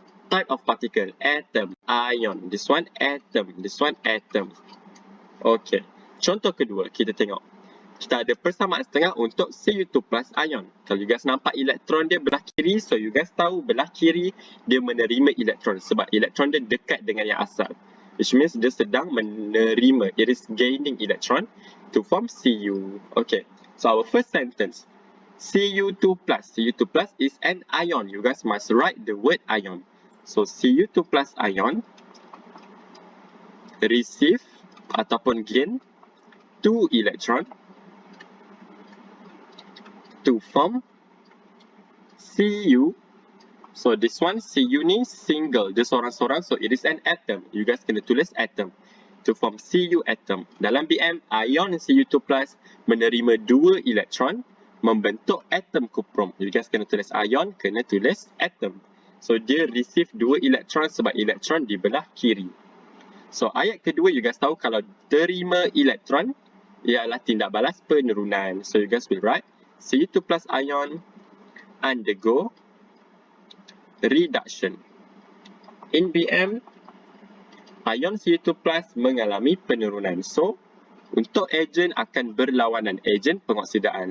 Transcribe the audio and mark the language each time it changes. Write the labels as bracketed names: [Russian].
[English] Type of particle, atom, ion. This one atom, this one atom. [Malay] Okay, contoh kedua, kita tengok. Kita ada persamaan setengah untuk Cu2+ ion. Kalau [English] you guys [Malay] nampak elektron dia belah kiri, so you guys tahu belah kiri dia menerima elektron. Sebab elektron dia dekat dengan yang asal. [English] Which means [Malay] dia sedang menerima, [English] it is gaining electron to form Cu. Okay, so our first sentence, Cu2+. Cu2+ is an ion. You guys must write the word ion. So Cu2+ ion receive [Malay] ataupun [English] gain 2 electron to form Cu So this one Cu [Malay] ni [English] single, [Malay] dia seorang-seorang, [English] so it is an atom. You guys [Malay] kena tulis atom. [English] To form Cu atom. [Malay] Dalam BM, ion Cu2+ menerima 2 elektron membentuk atom kuprum. [English] You guys [Malay] kena tulis ion, kena tulis atom. So dia [English] receive [Malay] 2 elektron sebab elektron di belah kiri. So ayat kedua, [English] you guys [Malay] tahu kalau terima elektron ialah tindak balas penurunan. [English] So you guys will write Cu2+ ion undergo reduction. In BM, [Malay] ion Cu2+ mengalami penurunan. So untuk ejen akan berlawanan, ejen pengoksidaan.